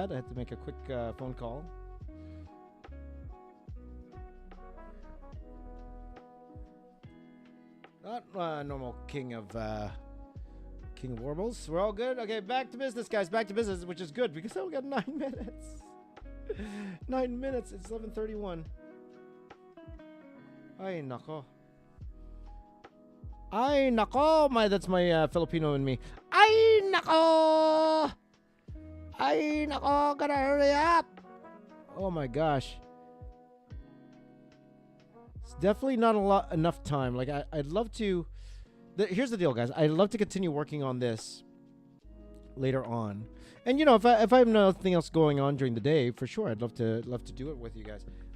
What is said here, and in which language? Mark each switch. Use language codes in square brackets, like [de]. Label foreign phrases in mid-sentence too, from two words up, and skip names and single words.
[en] I had to make a quick phone call. Not normal king of warbles. We're all good. Okay, back to business, guys. Back to business, which is good because I only got 9 minutes. 9 minutes. It's 11:31. [tl] Ay nako. Ay nako. [en] That's my Filipino in me. [tl] Ay nako. Ay nako. [en] Gotta hurry up. Oh my gosh. It's definitely not enough time. Like I'd love to. Here's the deal, guys. I'd love to continue working on this later on, and you know, if I have nothing else going on during the day, for sure, I'd love to do it with you guys.